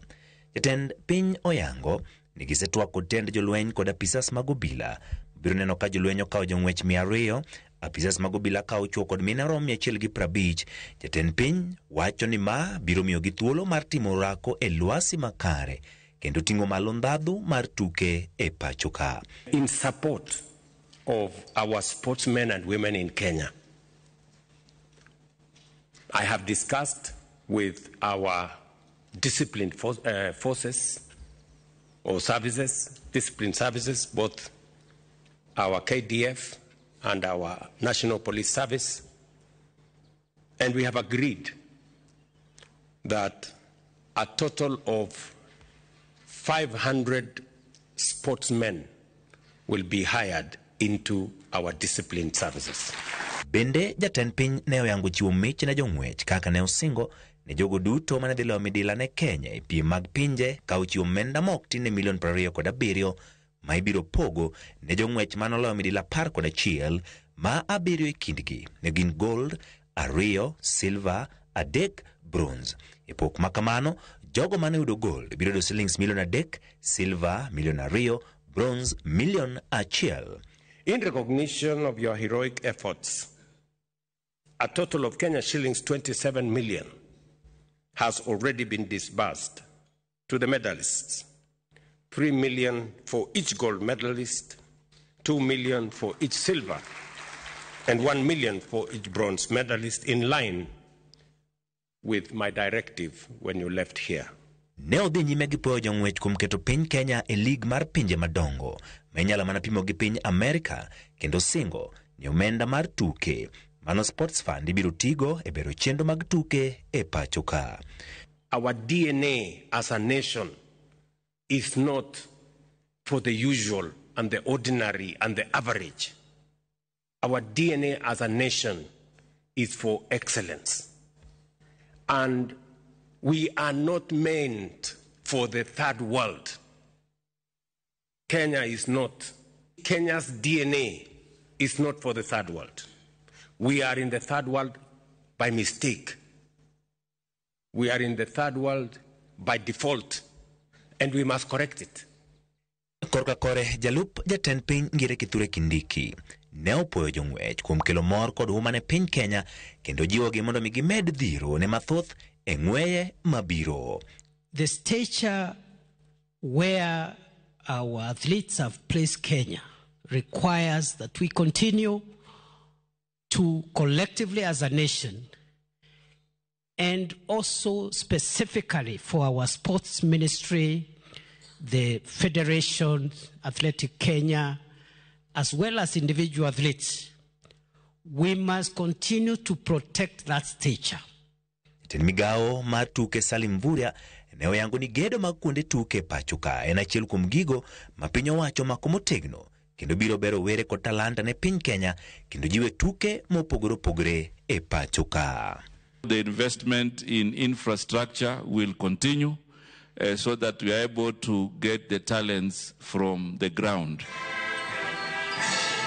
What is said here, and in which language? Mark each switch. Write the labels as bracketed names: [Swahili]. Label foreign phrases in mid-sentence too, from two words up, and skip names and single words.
[Luo (Kenya and Tanzania)] Jatend piny oyango ni gisetwako tend jolweny kod apisas mag obila biro neno ka jolweny okao jong'wech 200, apisas mag obila kao chuo kod mine rom 150. Jatend piny wacho ni ma biro miyo gi thuolo mar timo rako e lwasi makare kendo ting'o malo ndhadhu mar tuke e pacho ka. [English] In support of our sportsmen and women in Kenya, I have discussed with our disciplined forces or services, disciplined services, both our KDF and our National Police Service, and we have agreed that a total of 500 sportsmen will be hired into our disciplined services. [Luo (Kenya and Tanzania)] Bende jatend piny ne oyango chiwo mich ne jong'wech kaka ne osingo ne jogo duto mane dhi loyo midila ne Kenya e piem mag pinje ka ochiwo omenda moktin ne milion 27 ma ibiro pogo ne jong'wech manoloyo midila 11 ma 7 e kindgi ne gin gold, 2 silver, 3 bronze. E pok makamano jogo mane yudo gold biro yudo shillings milion 3, silver milion 2, bronze milion 1. [English] In recognition of your heroic efforts, a total of Kenya shillings 27 million has already been disbursed to the medalists. 3 million for each gold medalist, 2 million for each silver, and 1 million for each bronze medalist, in line with my directive when you left here. [Luo (Kenya and Tanzania)] Ne odhi nyime gi puoyo jong'wech kuom keto piny Kenya e lig mar pinje madongo ma inyalo mana pimo gi piny Amerika kendo singo ni omenda mar tuke mano [English] sports fund [Luo (Kenya and Tanzania)] ibiro tigo e bero chenro mag tuke e pacho ka. [English] Our DNA as a nation is not for the usual and the ordinary and the average. Our DNA as a nation is for excellence. And we are not meant for the third world. Kenya is not. Kenya's DNA is not for the third world. We are in the third world by mistake. We are in the third world by default, and we must correct it. [Luo (Kenya and Tanzania)] Korka kore jalup jatend piny Ngire Kithure Kindiki ne opoyo jong'wech kuom kelo mor kod huma ne piny Kenya kendo jiwogi mondo mi gimed dhiro ne mathoth e ng'weye mabiro. [English] The stature where our athletes have placed Kenya requires that we continue to collectively as a nation, and also specifically for our sports ministry, the Federation, Athletic Kenya, as well as individual athletes, we must continue to protect that stature. [Luo (Kenya and Tanzania)] Jatend migao mar tuke Salim Mvurya ne oyango ni gedo mag kuonde tuke pacho ka en achiel kuom gigo ma piny owacho mako motegno kendo biro bero were kod talanta ne piny Kenya kendo jiwe tuke mopogore opogore e pacho ka. [English] The investment in infrastructure will continue so that we are able to get the talents from the ground.